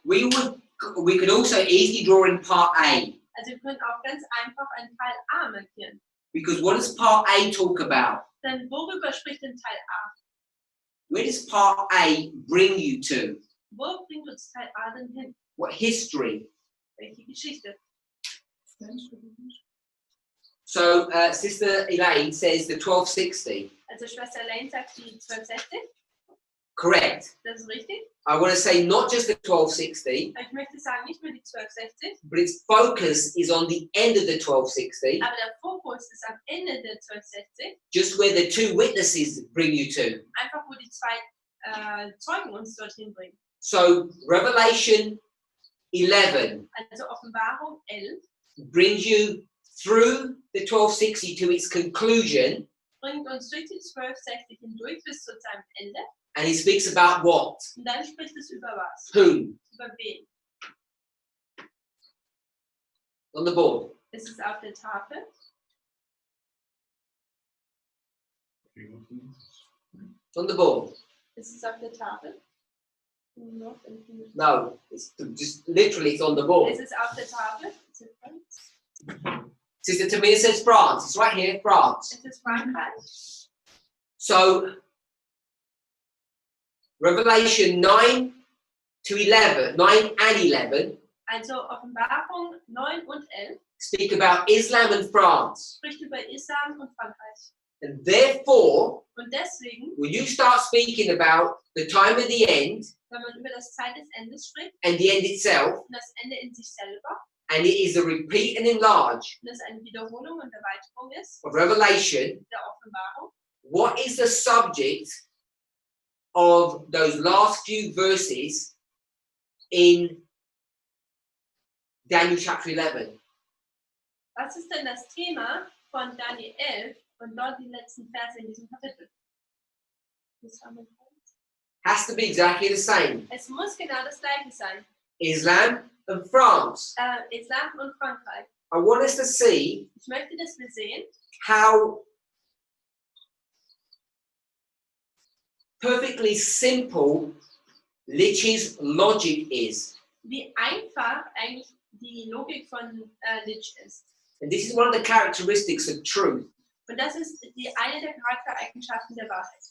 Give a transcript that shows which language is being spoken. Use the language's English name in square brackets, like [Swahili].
[English] We could also easily draw in part A. [German] Also wir können auch ganz einfach einen Teil A markieren. [English] Because what does part A talk about? [German] Denn worüber spricht denn Teil A? [English] Where does part A bring you to? [German] Wo bringt uns Teil A denn hin? [English] What history? [German] Welche Geschichte? [English] So Sister Elaine says the 1260. [German] Also Schwester Elaine sagt die 1260. [English] Correct. [German] Das ist richtig. [English] I want to say not just the 1260, [German] Aber ich möchte sagen, nicht nur die 1260, [English] but its focus is on the end of the 1260, [German] aber der Fokus ist am Ende der 1260, [English] just where the two witnesses bring you to. [German] einfach wo die zwei Zeugen uns dorthin bringen. [English] So Revelation 11 [German] Also Offenbarung 11 [English] brings you through the 1260 to its conclusion, [German] bringt uns durch die 1260 hindurch bis zu seinem Ende. [English] and it speaks about what? [German] Und dann spricht es über was? [English] Whom? [German] Über wen? [English] On the board. [German] Ist es auf der Tafel? [English] On the board. [German] Ist es auf der Tafel? [English] No, it's just literally it's on the board. [German] Ist es auf der Tafel? [English] Sister Tamir says France. It's right here, France. [German] Ist es Frankreich? [English] So Revelation 9 to 11, 9 and 11 [German] Also Offenbarung 9 und 11 [English] speak about Islam and France. [German] spricht über Islam und Frankreich. [English] And therefore, [German] Und deswegen, [English] when you start speaking about the time of the end [German] wenn man über das Zeit des Endes spricht [English] and the end itself, [German] und das Ende in sich selber, [English] and it is a repeat and enlarge [German] und das eine Wiederholung und Erweiterung ist [English] of Revelation, [German] der Offenbarung, [English] what is the subject of those last few verses in Daniel chapter 11? [German] was ist denn das Thema von Daniel 11 und dort die letzten Verse in diesem Kapitel? [English] Has to be exactly the same. [German] Es muss genau das gleiche sein. [English] Islam and France. [German] Islam und Frankreich. [English] I want us to see [German] Ich möchte, dass wir sehen, [English] how perfectly simple Litch's logic is. [German] wie einfach eigentlich die Logik von Litch ist. [English] And this is one of the characteristics of truth. [German] Und das ist eine der Charaktereigenschaften der Wahrheit.